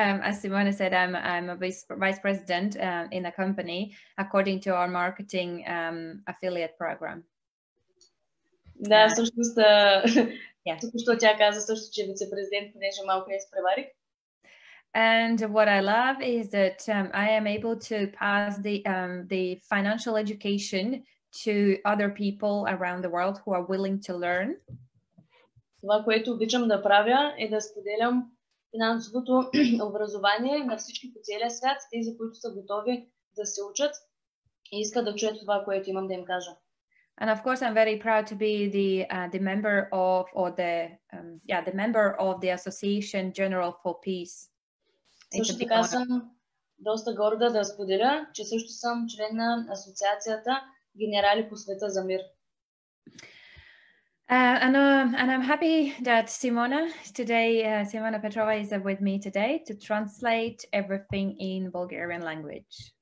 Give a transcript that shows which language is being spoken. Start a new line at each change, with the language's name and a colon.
English: As Simona said, I'm a vice president in a company according to our marketing affiliate program.
Bulgarian: Да, всъщност, току-що тя каза също, че е вице-президент, понеже малко я изпреварих.
English: And what I love is that I am able to pass the financial education to other people around the world who are willing to learn.
Bulgarian: Това, което обичам да правя, е да споделям финансовото образование на всички по целия свят, тези, които са готови да се учат и искат да чуят това, което имам да им кажа.
English: And of course, I'm very proud to be the member of the member of the Association General for Peace.
Bulgarian: Също така съм доста горда да споделя, че също съм член на Асоциацията Генерали по света за мир.
English: And I'm happy that Simona Petrova is with me today to translate everything in Bulgarian language.